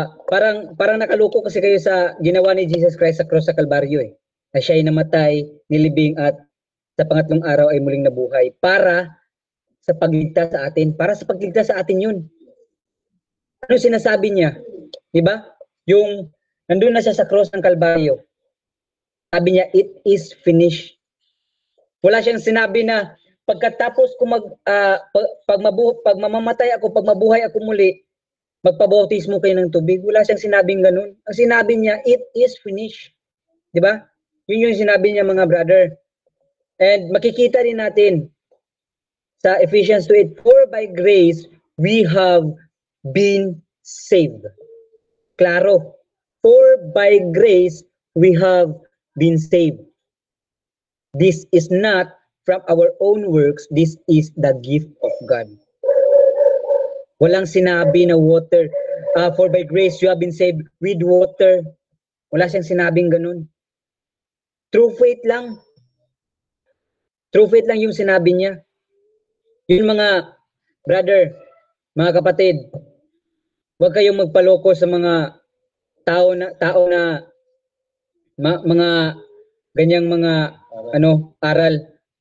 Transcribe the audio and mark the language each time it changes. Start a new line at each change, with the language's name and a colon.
Filipino: Parang nakaloko kasi kayo sa ginawa ni Jesus Christ sa cross sa Kalbaryo eh. Na siya'y namatay, nilibing at sa pangatlong araw ay muling nabuhay para sa pagligtas sa atin. Para sa pagligtas sa atin yun. Ano sinasabi niya? Diba? Yung nandun na siya sa cross ng Kalbaryo. Sabi niya,
English: it is finished.
Filipino: Wala siyang sinabi na pagkatapos ko pag mamamatay ako, pag mabuhay ako muli, magpabautismo kayo ng tubig. Wala siyang sinabing ganun. Ang sinabi niya,
English: it is finished.
Filipino: Di ba? Yun yung sinabi niya, mga brother.
English: And
Filipino: makikita rin natin sa
English: Ephesians 2:8, for by grace we have been saved.
Filipino: Klaro.
English: For by grace we have been saved. This is not from our own works. This is the gift of God.
Filipino: Walang sinabi na
English: water. For by grace you have been saved with water.
Filipino: Wala siyang sinabing ganun.
English: True faith
Filipino: lang.
English: True faith
Filipino: lang yung sinabi niya. Yun, mga brother, mga kapatid, huwag kayong magpaloko sa mga tao na mga ganyang mga aral.